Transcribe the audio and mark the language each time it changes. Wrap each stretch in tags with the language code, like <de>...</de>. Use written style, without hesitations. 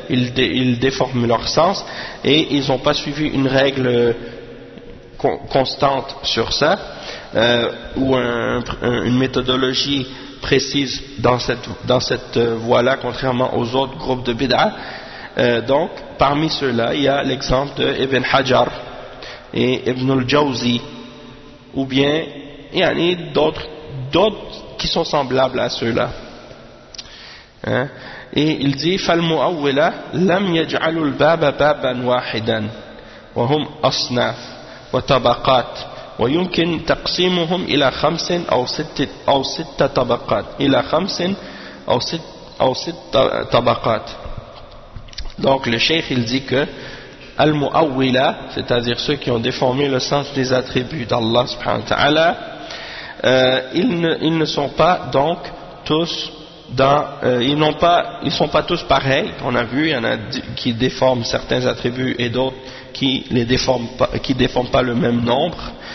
<fr>Ils déforment leur sens et ils n'ont pas suivi une règle constante sur ça, ou une méthodologie précise dans cette voie-là, contrairement aux autres groupes de bid'a. Donc, parmi ceux-là, il y a l'exemple de Ibn Hajar et Ibn al-Jawzi, ou bien il y en a d'autres qui sont semblables à ceux-là. Hein? Et il dit</fr> <ar>فالمؤولة لم يجعلوا الباب بابا واحدا وهم أصناف وطبقات ويمكن تقسيمهم إلى خمس أو ست طبقات إلى خمس أو ست طبقات.</ar> <fr>Donc le cheikh il dit que المؤولة, c'est-à-dire ceux qui ont déformé le sens des attributs d'Allah subhanahu wa ta'ala, ils ne sont pas donc tous ils sont pas tous pareils. On a vu, il y en a qui déforment certains attributs et d'autres qui déforment pas le même nombre.</fr>